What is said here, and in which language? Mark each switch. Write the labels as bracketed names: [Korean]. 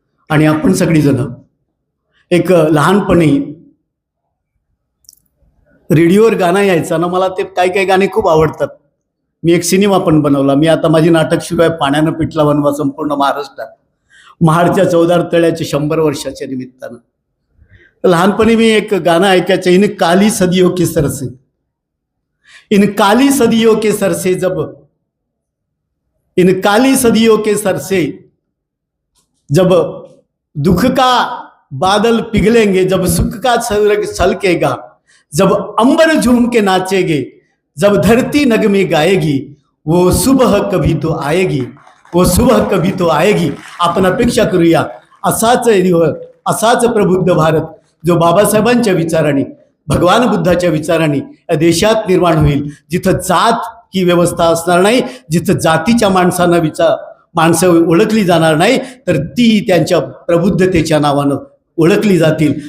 [Marathi] आणि आपण सगळीजण एक लहानपणी रेडिओवर गाणं यायचं ना, मला ते काही गाणे खूप आवडतात. मी एक सिनेमा पण बनवला. मी आता माझी नाटक सुरू आहे, पाण्यानं पिटला वनवा संपूर्ण महाराष्ट्रात, महाडच्या 14 तळ्याच्या 100 वर्षाच्या निमित्तानं. लहानपणी मी एक गाणं ऐकायचं, [Hindi] इन काली सदियों के सर से, इन काली सदियों के सर से, जब इन काली सदियों के सर से जब दुख का बादल पिघलेंगे, जब सुख का स्वर्ग छलकेगा, जब अंबर झूम के नाचेंगे, जब धरती नगमे गाएगी, वो सुबह कभी तो आएगी, वो सुबह कभी तो आएगी. [Marathi] आपण अपेक्षा करूया असाच प्रबुद्ध भारत जो बाबासाहेबांच्या विचाराने, भगवान बुद्धाच्या विचाराने या देशात निर्माण होईल, जिथं जात ही व्यवस्था असणार नाही, जिथं जातीच्या माणसं ओळखली जाणार नाही, तर ती त्यांच्या प्रबुद्धतेच्या नावानं ओळखली जातील.